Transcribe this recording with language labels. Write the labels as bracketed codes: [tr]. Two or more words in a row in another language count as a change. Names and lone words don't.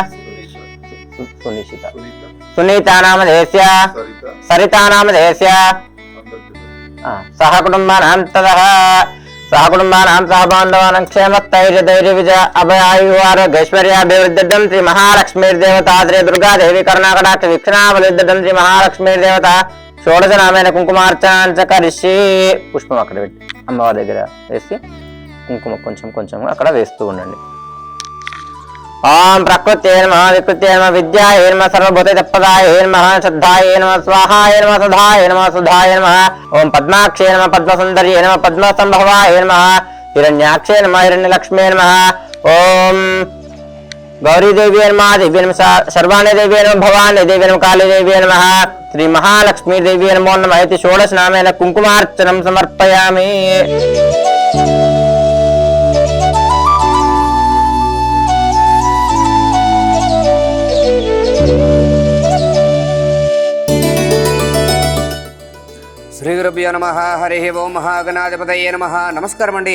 [sa] सुनीता नामधेयस्य सरिता नामधेयस्य सह कुटुंबानां ततः सह कुटुंबानां सह बान्धवानां क्षेमस्थैर्यधैर्य विजय अभयायुआरोग्यैश्वर्याभिवृद्धिं श्री महालक्ष्मीर्देवता श्री दुर्गा देवी करुणाकटाक्ष वीक्षणाबलिद्धिं श्री महालक्ष्मीर्देवता షోడశ నామైన కుంకుమార్చన కరిషి. [te] పుష్పం అక్కడ పెట్టి అమ్మవారి దగ్గర వేసి కుంకుమ కొంచెం కొంచెం అక్కడ వేస్తూ ఉండండి. [sa] ओम प्रकृत्यै नमः, विकृत्यै नमः, विद्यायै नमः, सर्वभूतैकपदायै नमः, श्रद्धायै नमः, स्वाहायै नमः, सुधायै नमः, सुधायै नमः. ओम पद्माक्षै नमः, पद्मसुन्दर्यै नमः, पद्मसंभवायै नमः, हिरण्याक्षै नमः, हिरण्यलक्ष्म्यै नमः. ओम गौरी देव्यै नमः, देव्यै नमः, सर्वाणि देव्यै नमः, भवानी देव्यै नमः, काली देव्यै नमः, श्री महालक्ष्मी देव्यै नमो नमः इति षोडश नामेन कुङ्कुमार्चनं समर्पयामि. శ్రీ గురుభ్యో నమః. హరిః ఓం. మహాగణాధిపతయే నమః. [te] నమస్కారం అండి.